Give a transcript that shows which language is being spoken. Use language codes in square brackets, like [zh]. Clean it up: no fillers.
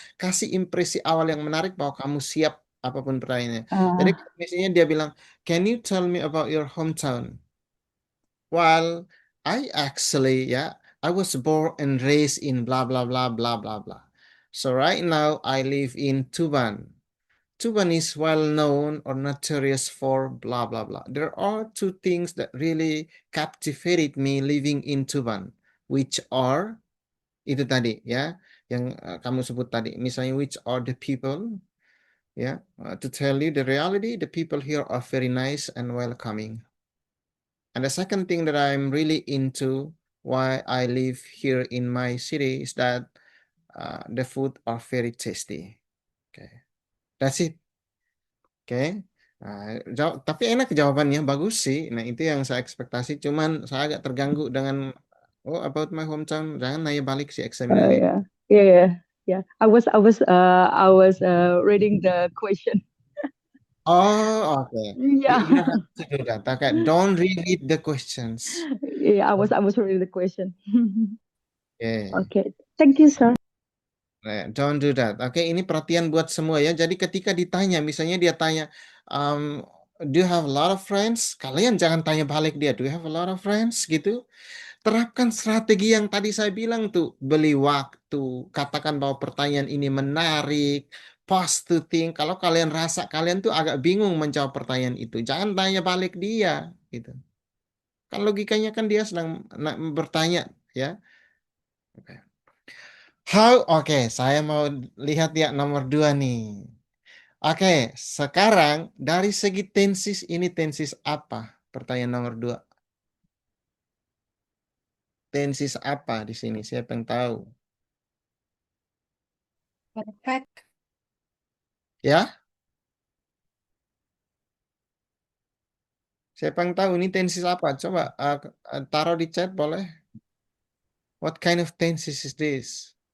[id] Kasih impresi awal yang menarik bahwa kamu siap apapun pertanyaannya. Jadi Uh, misalnya dia bilang, [en] can you tell me about your hometown? Well, I actually, yeah, I was born and raised in blah blah blah blah blah blah. So right now I live in Tuban. Tuban is well known or notorious for blah blah blah. There are two things that really captivated me living in Tuban, which are [id] itu tadi ya, yang kamu sebut tadi. [en] Misalnya which are the people, ya. To tell you the reality, the people here are very nice and welcoming. And the second thing that I'm really into why I live here in my city is that the food are very tasty. Okay, that's it. Oke. [id] Nah, tapi enak jawabannya, bagus sih. Nah, itu yang saya ekspektasi. Cuman saya agak terganggu dengan oh [en] about my hometown. [id] Jangan nanya balik si examinernya. yeah, yeah. [en] I was reading the question. Oh, oke. You Yeah, don't have to do that. Okay, don't reread the questions. yeah. I was reading the question. [id] Oke. [en] Okay, thank you, sir. Don't do that. [id] Oke, ini perhatian buat semua ya. Jadi ketika ditanya, misalnya dia tanya, [en] do you have a lot of friends? [id] Kalian jangan tanya balik dia, [en] do you have a lot of friends? [id] Gitu. Terapkan strategi yang tadi saya bilang tuh, beli waktu, katakan bahwa pertanyaan ini menarik, pause to think. Kalau kalian rasa kalian tuh agak bingung menjawab pertanyaan itu, jangan tanya balik dia, gitu. Kan logikanya kan dia sedang bertanya, ya. Oke. Oke, saya mau lihat ya nomor 2 nih. Oke, sekarang dari segi tensis ini tensis apa? Pertanyaan nomor 2. Tensis apa di sini? Siapa yang tahu? [en] Perfect. [id] Ya? Siapa yang tahu ini tensis apa? Coba taruh di chat boleh. [en] What kind of tenses is this?